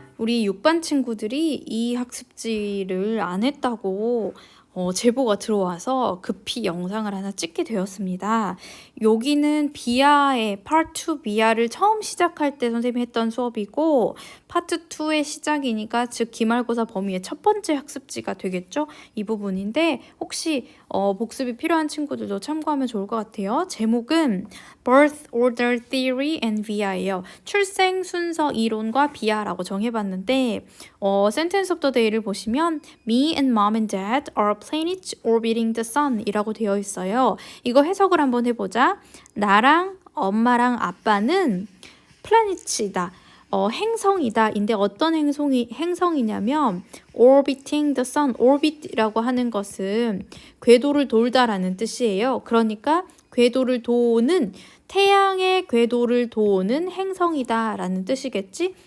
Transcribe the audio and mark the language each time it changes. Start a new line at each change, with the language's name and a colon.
Korean: 우리 6반 친구들이 이 학습지를 안 했다고 제보가 들어와서 급히 영상을 하나 찍게 되었습니다. 여기는 비아의 Part 2 비아를 처음 시작할 때 선생님이 했던 수업이고 파트 2의 시작이니까 즉 기말고사 범위의 첫 번째 학습지가 되겠죠? 이 부분인데 혹시 복습이 필요한 친구들도 참고하면 좋을 것 같아요. 제목은
English: Birth Order Theory and VI예요.
Korean: 출생 순서 이론과 비아라고 정해봤는데
English: Sentence of the Day를
Korean: 보시면
English: Me and Mom and Dad are planets orbiting the sun
Korean: 이라고 되어 있어요. 이거 해석을 한번 해보자. 나랑 엄마랑 아빠는 플래닛이다. 행성이다. 인데 어떤 행성이냐면
English: orbiting the sun,
Korean: orbit이라고 하는 것은 궤도를 돌다라는 뜻이에요. 그러니까 궤도를 도는 태양의 궤도를 도는 행성이다 라는 뜻이겠지?